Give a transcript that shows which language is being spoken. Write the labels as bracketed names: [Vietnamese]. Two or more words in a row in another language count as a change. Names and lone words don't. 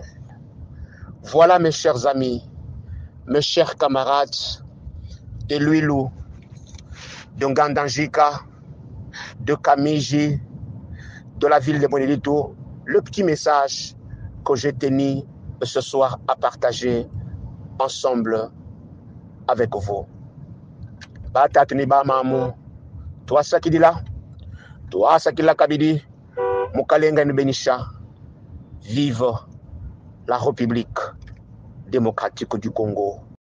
[French] Voilà mes chers amis, mes chers camarades de Luilou, de Ngandanjika, de Kamiji, de la ville de Monelito, le petit message que j'ai tenu ce soir à partager ensemble avec vous. [Luba-Lulua] Batatuni ba mamu, toi sakidila, toi sakila kabidi, mukalenga benisha, [French] vive la République démocratique du Congo.